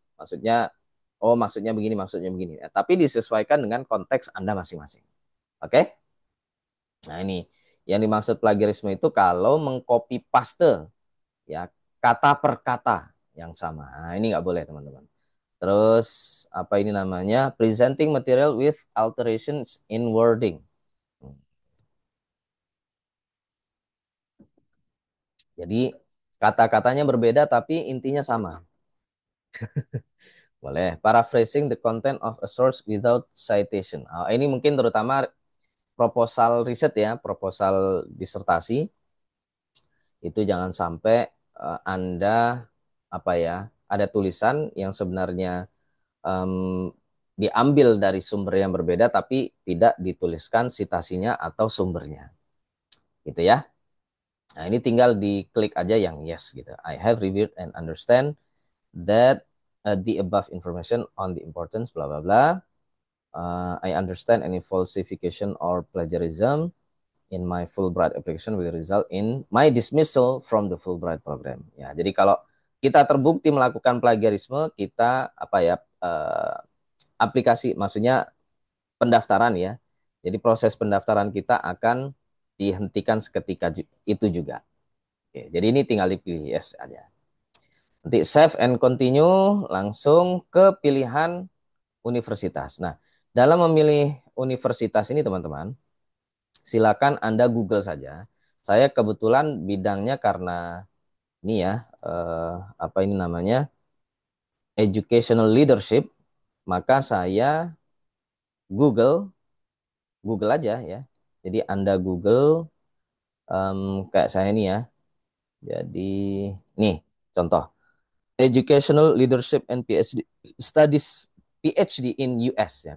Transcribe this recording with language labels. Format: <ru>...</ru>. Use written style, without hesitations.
<id>Maksudnya, oh maksudnya begini, maksudnya begini. Ya, tapi disesuaikan dengan konteks Anda masing-masing. Oke? Nah ini, yang dimaksud plagiarisme itu kalau mengcopy paste ya kata per kata yang sama. Nah, ini nggak boleh teman-teman. Terus apa ini namanya?</id> <en>Presenting material with alterations in wording.</en> <id>Jadi kata-katanya berbeda tapi intinya sama. Boleh.</id> <en>Paraphrasing the content of a source without citation.</en> <id>Ini mungkin terutama proposal riset ya, proposal disertasi. Itu jangan sampai Anda apa ya, ada tulisan yang sebenarnya em, diambil dari sumber yang berbeda tapi tidak dituliskan citasinya atau sumbernya. Gitu ya. Nah, ini tinggal diklik aja yang yes gitu.</id> <en>I have reviewed and understand that the above information on the importance bla bla bla. I understand any falsification or plagiarism in my Fulbright application will result in my dismissal from the Fulbright program.</en> <id>Ya, jadi kalau kita terbukti melakukan plagiarisme, kita apa ya aplikasi, maksudnya pendaftaran ya. Jadi proses pendaftaran kita akan dihentikan seketika itu juga. Oke, jadi ini tinggal dipilih yes aja. Nanti</id> <en>save and continue</en> <id>langsung ke pilihan universitas. Nah, dalam memilih universitas ini teman-teman, silakan Anda Google saja. Saya kebetulan bidangnya karena ini ya, apa ini namanya, educational leadership, maka saya Google, Google aja ya. Jadi Anda Google kayak saya ini ya. Jadi nih contoh,</id> <en>educational leadership and PhD studies PhD in US ya.</en>